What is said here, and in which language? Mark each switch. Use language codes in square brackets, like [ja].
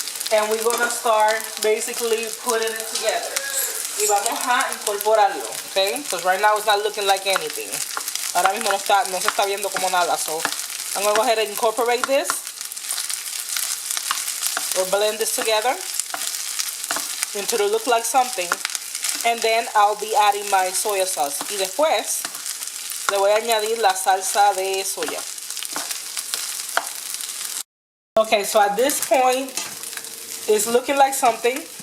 [en] And we're gonna start basically putting it together. [es] Y vamos a incorporarlo, [en] okay? Because right now it's not looking like anything. [es] Ahora mismo no se está viendo como nada. [en] So I'm gonna go ahead and incorporate this or blend this together until it looks like something. And then I'll be adding my soya sauce. [es] Y después le voy a añadir la salsa de soya. [en] Okay, so at this point it's looking like something.